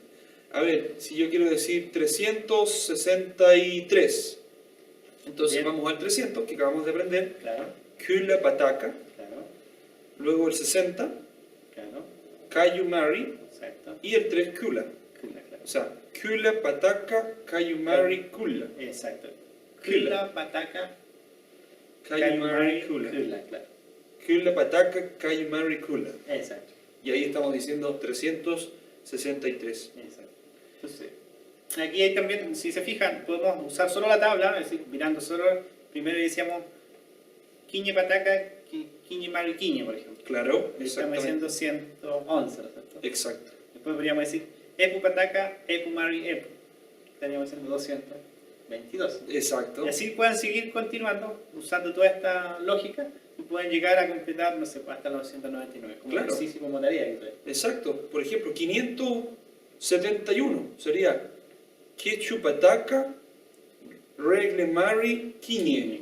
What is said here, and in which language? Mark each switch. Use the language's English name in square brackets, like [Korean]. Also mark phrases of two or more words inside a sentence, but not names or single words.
[Spanish] A ver, si yo quiero decir 363, entonces Bien. vamos al 300 que acabamos de aprender. Claro, [Mapuche] Kula Pataka, [Spanish] claro, luego el 60, claro. [Mapuche] Kayu Mari [Spanish] Exacto. y el 3 Kula. Kula, claro. O sea, [Mapuche] Kula Pataka, Kayu Mari, Kula. [Spanish] Exacto. Kula. [Mapuche] Kula, pataca, Kayu Mari, Kula. [Spanish] Kula, claro. [Mapuche] Kula Pataka, Kayu Mari, Kula. [Spanish] Exacto. Y ahí estamos diciendo 363. Exacto. Entonces, aquí hay también, si se fijan, podemos usar solo la tabla, es decir, mirando solo, primero decíamos [Mapuche] quiñe pataca, quiñe mari quiñe, [Spanish] por ejemplo. Claro, Estamos exactamente. diciendo 111, ¿no es cierto? Exacto. Después podríamos decir [Mapuche] epu pataca, epu mari epu. [Spanish] Estaríamos diciendo 222. Exacto. Y así pueden seguir continuando usando toda esta lógica y pueden llegar a completar, no sé, hasta los 299, como Claro. ejercicio, como tarea. Y todo. Exacto. Por ejemplo, 571 sería [Mapuche] Quechu Pataka, Regle Mari, Quiñe.